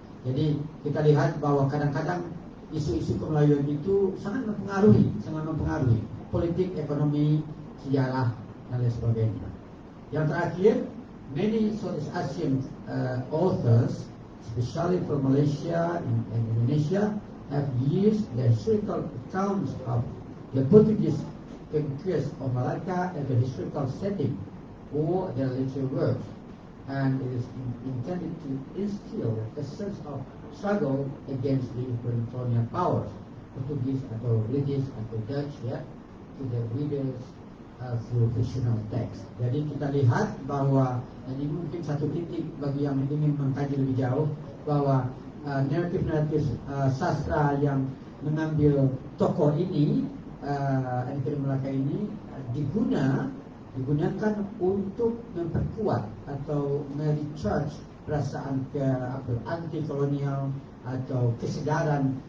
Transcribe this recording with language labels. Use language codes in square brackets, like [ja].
[id] Jadi kita lihat bahwa kadang-kadang isu-isu kemelayuan itu sangat mempengaruhi politik, ekonomi, sejarah, dan lain sebagainya. Yang terakhir, [en] many Southeast Asian authors, especially from Malaysia and Indonesia, have used the historical accounts of the Portuguese conquest of Malacca as a historical setting for their literary works, and it is intended to instill a sense of struggle against the colonial powers, Portuguese atau British atau Dutch, ya, to the readers through fictional text. [id] Jadi kita lihat bahwa ini mungkin satu titik bagi yang ingin mengkaji lebih jauh, bahwa naratif sastra yang mengambil tokoh ini, Henry Malacca ini, digunakan untuk memperkuat atau merecharge perasaan anti kolonial atau kesadaran